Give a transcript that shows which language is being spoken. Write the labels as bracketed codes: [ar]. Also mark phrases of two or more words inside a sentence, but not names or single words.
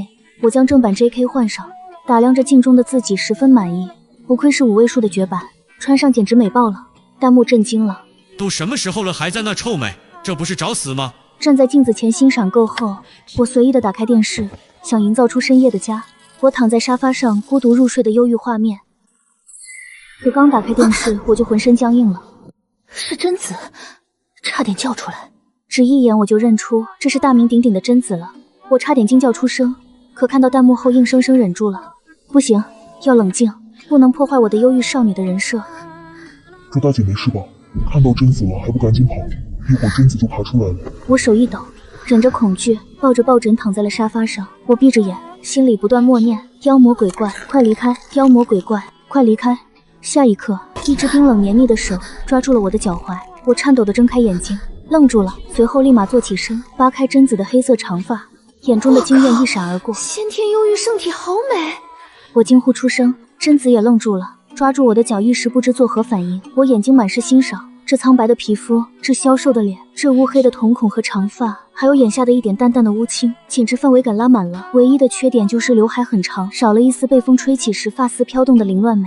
[zh] 我將正版 JK 換上，打量着鏡中的自己，十分滿意。不愧是5位數的絕版，穿上簡直美爆了。彈幕震驚了，都什麼時候了，還在那臭美，這不是找死嗎？站在鏡子前欣賞夠後，我隨意的打開電視，想營造出深夜的家。我躺在沙發上孤獨入睡的憂鬱畫面。可剛打開電視，我就渾身僵硬了。是贞子，差點叫出来。只一眼我就認出這是大名鼎鼎的贞子了，我差點驚叫出聲，可看到彈幕後硬生生忍住了。不行，要冷靜，不能破壞我的憂鬱少女的人設。周大姐没事吧？看到贞子了還不趕緊跑，一會兒贞子就爬出來了。我手一抖，忍着恐懼，抱着抱枕躺在了沙發上。我閉着眼，心裡不斷默念：妖魔鬼怪，快離開！妖魔鬼怪，快離開！下一刻，一只冰冷黏膩的手抓住了我的腳踝，我顫抖地睜開眼睛，愣住了，隨後立馬坐起身，扒開贞子的黑色長髮，眼中的驚豔一閃而過。先天憂鬱聖體好美！我驚呼出聲，贞子也愣住了，抓住我的腳，一時不知作何反應。我眼睛滿是欣賞，這蒼白的皮膚，這消瘦的臉，這烏黑的瞳孔和長髮，還有眼下的一點淡淡的烏青，簡直氛圍感拉滿了。唯一的缺點就是劉海很長，少了一絲被風吹起時髮絲飄動的凌亂美。